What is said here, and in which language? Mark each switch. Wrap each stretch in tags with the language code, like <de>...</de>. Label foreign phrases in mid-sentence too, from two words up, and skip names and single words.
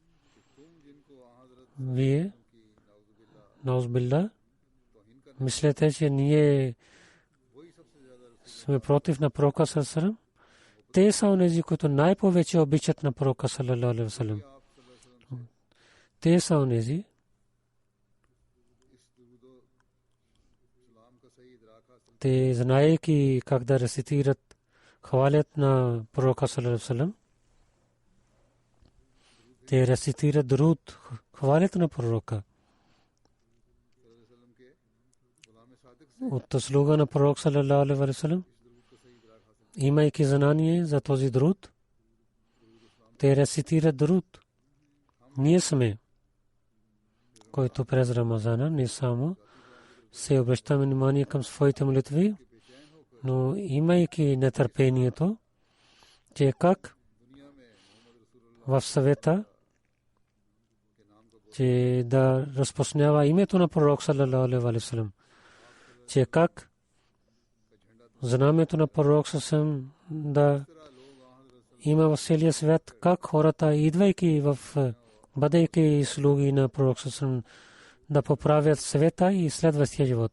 <bg>вие, наузбилла, мислете, че ние сме против на пророка</bg> <ar>صلى الله عليه وسلم.</ar> <bg>Те са онези, които най-повече обичат на пророка</bg> <ar>صلى الله عليه وسلم.</ar> <bg>Те са онези, те знаейки как да рецитират, хвалят на пророка</bg> <ar>صلى الله عليه وسلم.</ar> <bg>Те рецитират дуруд, хвалят на пророка. От слуга на пророк</bg> <ar>صلى الله عليه وسلم,</ar> <bg>имайки знание за този дуруд, те рецитират дуруд. Ние сме, който през Рамазана не само се обръщаме внимание към своите молитви, но имайки нетърпението, че как в съвета, че да разпространява името на пророк</bg> <ar>صلى الله عليه وسلم,</ar> <bg>че как знамето на пророк саллаллаху да има в целия свят, как хората, идвайки бъдейки слуги на пророк саллаллаху да поправят света и следващия живот.</bg>